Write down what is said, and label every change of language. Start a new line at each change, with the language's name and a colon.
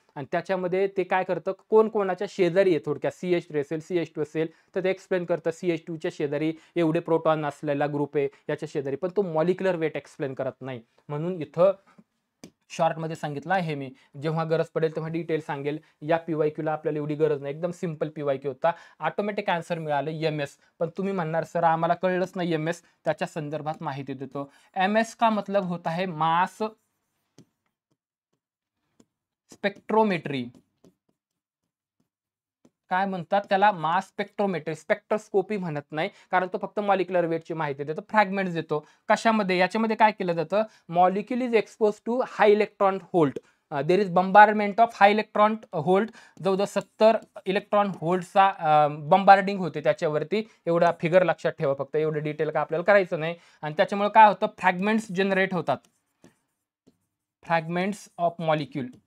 Marathi: आणि त्याच्यामध्ये ते काय करतं, कोण कोणाच्या शेजारी आहे, थोडक्यात CH3 असेल CH2 असेल तर ते एक्सप्लेन करतं CH2 च्या शेजारी एवढे प्रोटॉन असलेला ग्रुप आहे याच्या शेजारी, पण तो मॉलिक्युलर वेट एक्सप्लेन करत नाही. म्हणून इथं शॉर्ट मध्ये सांगितलं आहे मी, जेव्हा गरज पडेल तेव्हा डिटेल सांगेल. या PYQ आपल्याला एवढी गरज नाही, एकदम सिंपल PYQ होता. ऑटोमॅटिक आन्सर मिळालं MS. पण तुम्ही म्हणणार सर आम्हाला कळलंच नाही MS, त्याच्या संदर्भात माहिती देतो.
Hindi: MS का मतलब होता है मास स्पेक्ट्रोमेट्री.
Marathi: काय म्हणतात त्याला? Mass spectrometry. स्पेक्ट्रोस्कोपी म्हणत नाही, कारण तो फक्त मॉलिक्युलर वेटची माहिती देतो, फ्रॅगमेंट्स देतो. कशामध्ये? याच्यामध्ये काय केलं जातं,
English: Molecule is expose to high electron volt. There is bombardment of high electron volt.
Marathi: जवळजवळ 70 इलेक्ट्रॉन होल्टचा बंबार्डिंग होते त्याच्यावरती. एवढा फिगर लक्षात ठेवा, फक्त एवढं डिटेल का आपल्याला करायचं नाही. आणि त्याच्यामुळे काय होतं, फ्रॅगमेंट्स जनरेट होतात,
English: Fragments of molecule.